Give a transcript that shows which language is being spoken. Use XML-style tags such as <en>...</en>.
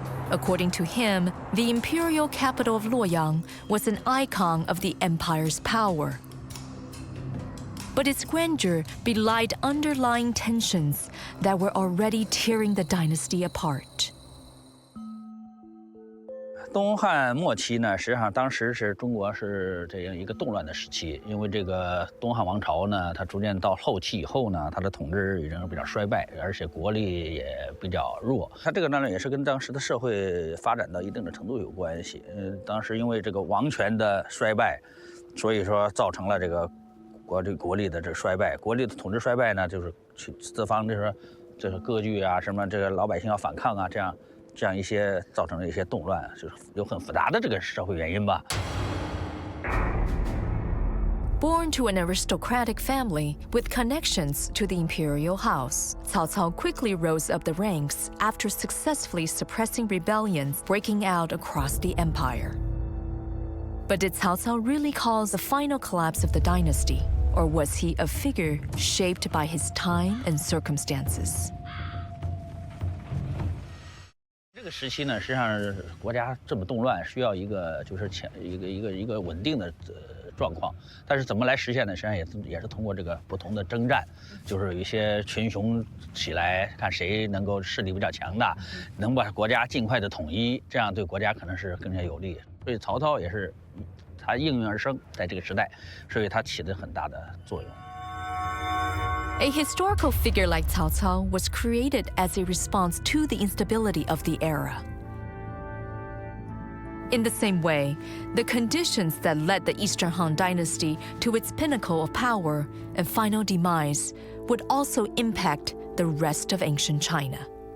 <en>According to him, the imperial capital of Luoyang was an icon of the empire's power. But its grandeur belied underlying tensions that were already tearing the dynasty apart.</en> <zh>东汉末期呢，实际上当时是中国是这样一个动乱的时期，因为这个东汉王朝呢，它逐渐到后期以后呢，它的统治已经比较衰败，而且国力也比较弱。它这个当然也是跟当时的社会发展到一定的程度有关系。当时因为这个王权的衰败，所以说造成了这个国力的这个衰败，国力的统治衰败呢，就是去四方就是割据啊，什么这个老百姓要反抗啊，这样一些造成了一些动乱，就是有很复杂的这个社会原因吧。</zh> <en>Born to an aristocratic family with connections to the imperial house, Cao Cao quickly rose up the ranks after successfully suppressing rebellions breaking out across the empire. But did Cao Cao really cause the final collapse of the dynasty, or was he a figure shaped by his time and circumstances?</en> <zh>这个时期呢，实际上国家这么动乱，需要一个就是一个稳定的状况。但是怎么来实现呢？实际上也是通过这个不同的征战，就是有一些群雄起来，看谁能够势力比较强大，能把国家尽快的统一，这样对国家可能是更加有利。所以曹操也是他应运而生，在这个时代，所以他起了很大的作用。</zh> <en>A historical figure like Cao Cao was created as a response to the instability of the era. In the same way, the conditions that led the Eastern Han Dynasty to its pinnacle of power and final demise would also impact the rest of ancient China.</en>